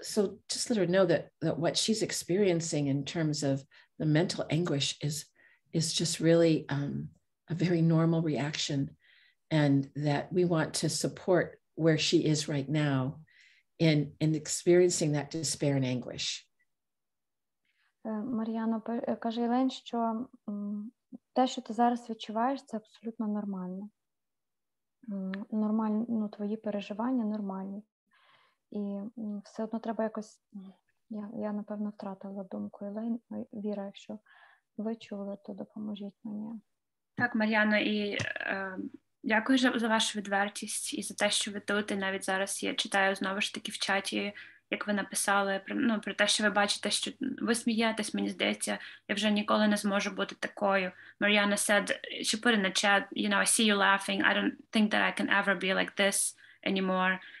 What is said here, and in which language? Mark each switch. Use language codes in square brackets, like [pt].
[en] So just let her know that what she's experiencing in terms of the mental anguish is just really a very normal reaction, and that we want to support where she is right now in experiencing that despair and anguish. [uk] Мар'яно, каже Елейн, що те, що ти зараз відчуваєш, це абсолютно нормально. Нормально, твої переживання нормальні. І все одно треба якось, я напевно втратила думку Елейн. Віра, якщо ви чули, то допоможіть мені. Так, Мар'яно, і дякую за вашу відвертість і за те, що ви тут. І навіть зараз я читаю знову ж таки в чаті, як ви написали, про те, що ви бачите, що ви смієтесь, мені здається, я вже ніколи не зможу бути такою. [en] Mariana said, she put in the chat, I see you laughing, I don't think that I can ever be like this anymore.